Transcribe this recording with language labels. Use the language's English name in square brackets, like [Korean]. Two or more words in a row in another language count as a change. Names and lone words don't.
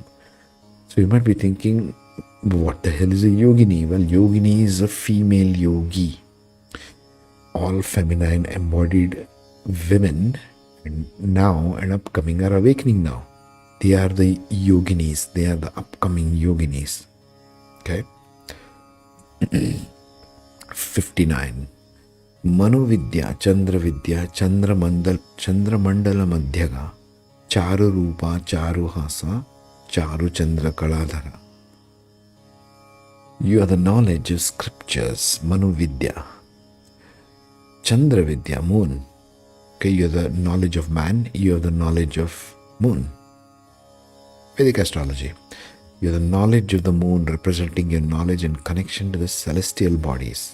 [English] So you might be thinking, what the hell is a yogini? Well, yogini is a female yogi. All feminine embodied women and now and upcoming are awakening now. They are the yoginis. They are the upcoming yoginis. Okay. 59. Manovidya, Chandravidya, Chandramandala Madhyaga, Charu Rupa, Charu Hasa, Charu Chandra Kaladhara. You are the knowledge of scriptures, Manovidya. Chandravidya, moon. Okay, you are the knowledge of man, you have the knowledge of moon. Vedic astrology. You are the knowledge of the moon, representing your knowledge and connection to the celestial bodies.